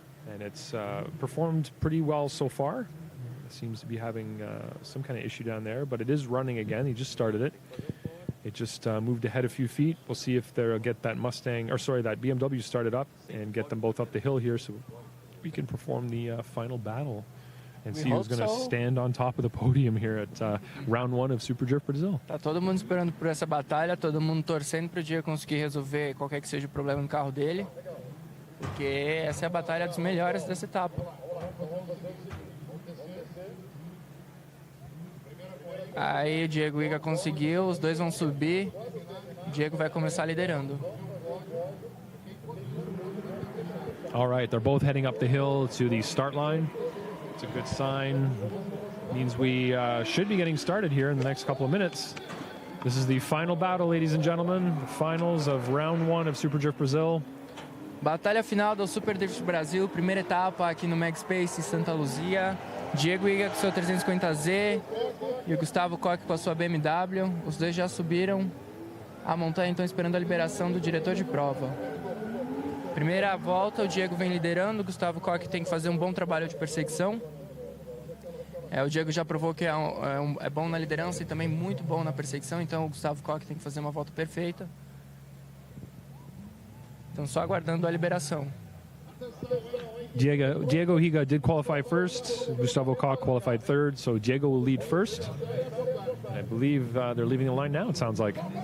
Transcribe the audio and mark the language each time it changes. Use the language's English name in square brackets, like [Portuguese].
[English] And it's performed pretty well so far. It seems to be having some kind of issue down there, but it is running again. He just started it. It just moved ahead a few feet. We'll see if they'll get that that BMW started up and get them both up the hill here so we can perform the final battle and see who's going to stand on top of the podium here at round 1 of Super Drift Brasil. [Portuguese] Tá todo mundo esperando por essa batalha, todo mundo torcendo para o Diego conseguir resolver qualquer que seja o problema no carro dele, porque essa é a batalha dos melhores dessa etapa. Aí o Diego Higa conseguiu, os dois vão subir, o Diego vai começar liderando. [English] All right, they're both heading up the hill to the start line. It's a good sign. Means we should be getting started here in the next couple of minutes. This is the final battle, ladies and gentlemen. The finals of round 1 of Super Drift Brasil. [Portuguese] Batalha final do Super Drift Brasil, primeira etapa aqui no Mag Space Santa Luzia. Diego Higa com seu 350Z e o Gustavo Coque com a sua BMW. Os dois já subiram a montanha, então esperando a liberação do diretor de prova. Primeira volta, o Diego vem liderando, o Gustavo Coque tem que fazer um bom trabalho de perseguição. O Diego já provou que é bom na liderança e também muito bom na perseguição, então o Gustavo Coque tem que fazer uma volta perfeita. Então só aguardando a liberação. [English] Diego Higa did qualify first. Gustavo Koch qualified third, so Diego will lead first. And I believe they're leaving the line now, it sounds like.